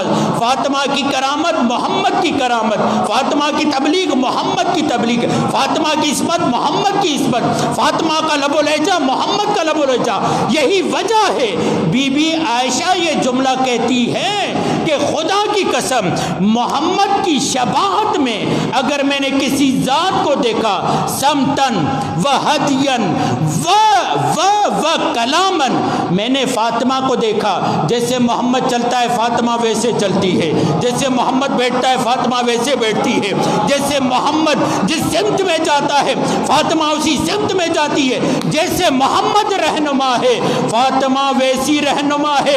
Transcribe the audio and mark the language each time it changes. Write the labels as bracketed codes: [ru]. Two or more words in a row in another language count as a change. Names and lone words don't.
[ur] فاطمہ کی کرامت محمد کی کرامت، فاطمہ کی تبلیغ محمد کی تبلیغ، فاطمہ کی عصمت محمد کی عصمت، فاطمہ کا لب و لہجہ محمد کا لب و لہجہ. یہی وجہ ہے بی بی عائشہ یہ جملہ کہتی ہے کہ خدا کی قسم محمد کی شباہت میں اگر میں نے کسی ذات کو دیکھا [ar] سمتن و ہدین و کلامن، [ur] میں نے فاطمہ کو دیکھا جیسے محمد چلتا ہے فاطمہ ویسے چلتی ہے، جیسے محمد بیٹھتا ہے فاطمہ ویسے بیٹھتی ہے، جیسے محمد جس سمت میں جاتا ہے فاطمہ اسی سمت میں جاتی ہے، جیسے محمد رہنما ہے فاطمہ ویسی رہنما ہے.